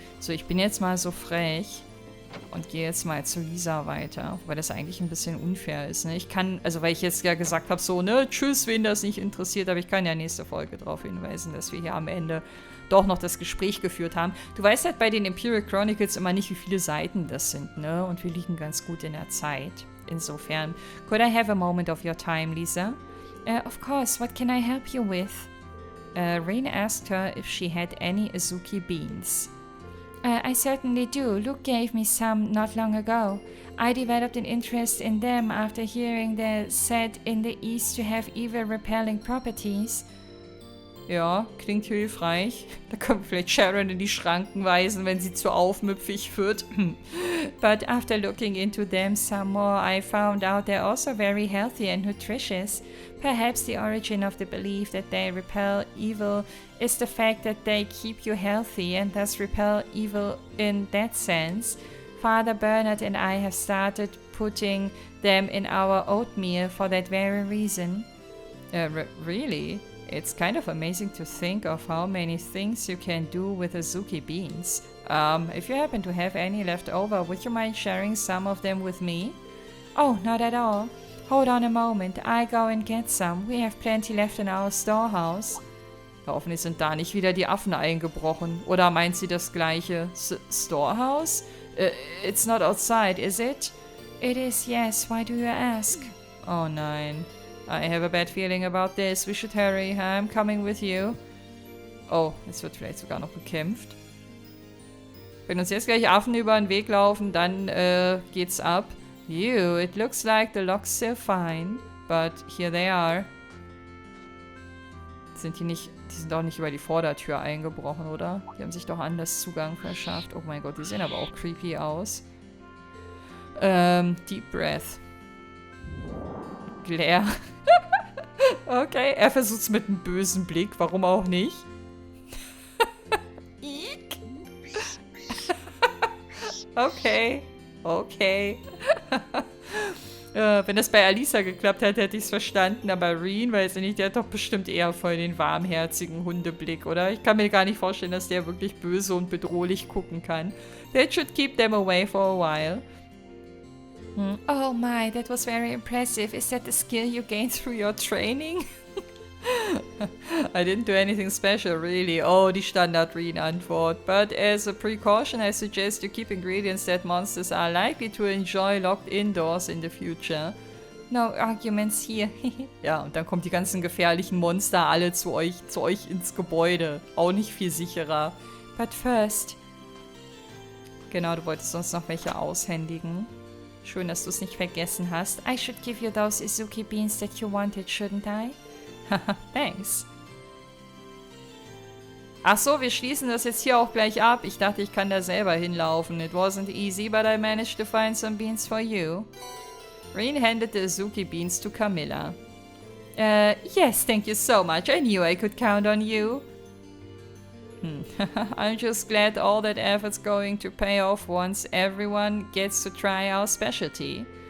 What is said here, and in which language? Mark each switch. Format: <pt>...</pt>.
<de>So, ich bin jetzt mal so frech und gehe jetzt mal zu Lisa weiter, wobei das eigentlich ein bisschen unfair ist, ne? Ich kann, also weil ich jetzt ja gesagt habe, so, ne, tschüss, wen das nicht interessiert, aber ich kann ja nächste Folge darauf hinweisen, dass wir hier am Ende doch noch das Gespräch geführt haben. Du weißt halt bei den Imperial Chronicles immer nicht, wie viele Seiten das sind, ne? Und wir liegen ganz gut in der Zeit.</de> <en>Insofern, could I have a moment of your time, Lisa? Of course, what can I help you with? Rain asked her if she had any Azuki beans. I certainly do. Luke gave me some not long ago. I developed an interest in them after hearing they're said in the East to have evil-repelling properties.</en> <de>Ja, klingt hilfreich. Da können wir vielleicht Sharon in die Schranken weisen, wenn sie zu aufmüpfig wird.</de> <en>But after looking into them some more, I found out they're also very healthy and nutritious. Perhaps the origin of the belief that they repel evil is the fact that they keep you healthy and thus repel evil in that sense. Father Bernard and I have started putting them in our oatmeal for that very reason. Really? It's kind of amazing to think of how many things you can do with Azuki beans. If you happen to have any left over, would you mind sharing some of them with me? Oh, not at all. Hold on a moment, I go and get some. We have plenty left in our storehouse.</en> <de>Hoffentlich sind da nicht wieder die Affen eingebrochen. Oder meint sie das gleiche?</de> <en>Storehouse? It's not outside, is it? It is, yes. Why do you ask?</en> <de>Oh nein.</de> <en>I have a bad feeling about this. We should hurry. I'm coming with you.</en> <de>Oh, jetzt wird vielleicht sogar noch gekämpft. Wenn uns jetzt gleich Affen über den Weg laufen, dann geht's ab.</de> <en>Ew, it looks like the lock's still fine. But here they are.</en> <de>Sind die nicht... Die sind doch nicht über die Vordertür eingebrochen, oder? Die haben sich doch anders Zugang verschafft. Oh mein Gott, die sehen aber auch creepy aus.</de> <en>Deep Breath. Glare.</en> <de>Okay, er versucht es mit einem bösen Blick. Warum auch nicht? Eek. Okay. Okay. Wenn das bei Alisa geklappt hätte, hätte ich es verstanden. Aber Reen, weiß ich nicht, der hat doch bestimmt eher voll den warmherzigen Hundeblick, oder? Ich kann mir gar nicht vorstellen, dass der wirklich böse und bedrohlich gucken kann.</de> <en>That should keep them away for a while. Oh my, that was very impressive. Is that the skill you gained through your training? I didn't do anything special, really.</en> <de>Oh, die Standard-Reen-Antwort.</de> <en>But as a precaution, I suggest you keep ingredients that monsters are likely to enjoy locked indoors in the future. No arguments here.</en> <de>Ja, und dann kommen die ganzen gefährlichen Monster alle zu euch ins Gebäude. Auch nicht viel sicherer.</de> <en>But first...</en> <de>Genau, du wolltest sonst noch welche aushändigen. Schön, dass du es nicht vergessen hast.</de> <en>I should give you those Azuki beans that you wanted, shouldn't I? Haha, thanks.</en> <de>Ach so, wir schließen das jetzt hier auch gleich ab. Ich dachte, ich kann da selber hinlaufen.</de> <en>It wasn't easy, but I managed to find some beans for you. Reen handed the Azuki beans to Camilla. Yes, thank you so much. I knew I could count on you. I'm just glad all that effort's going to pay off once everyone gets to try our specialty.</en>